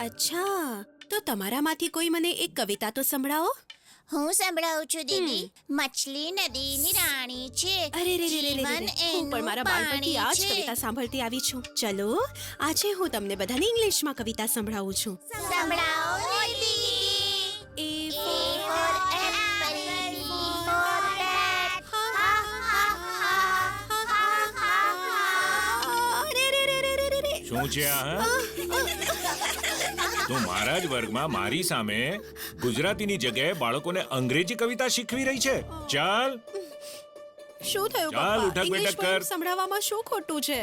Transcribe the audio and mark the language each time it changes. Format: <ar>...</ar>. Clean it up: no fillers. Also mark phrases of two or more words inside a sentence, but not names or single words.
<gu>અચ્છા, તો તમારામાંથી કોઈ મને એક કવિતા તો સંભળાવો. હું સંભળાવું છું દીદી. મછલી નદીની રાણી છે. અરે રે રે રે રે રે. જીવન હું પણ એનું મારા બાળપણથી આ જ પાણી કવિતા છે. સાંભળતી આવી છું. ચલો, આજે હું તમને બધાને ઇંગ્લિશમાં કવિતા સંભળાવું છું. સંભળાવો ને દીદી.</gu> <en>A A for apple, B for bat. Ha ha ha ha ha.</en> <gu>અરે રે રે રે રે રે રે. શું છે આ હા? તું મારા જ વર્ગમાં મારી સામે ગુજરાતીની જગ્યાએ બાળકોને અંગ્રેજી કવિતા શીખવી રહી છે. ચાલ શું થયું ચાલ, પપ્પા? ઉઠક બેઠક ઇંગ્લિશ કર. સંભળાવવામાં શું ખોટું છે?</gu>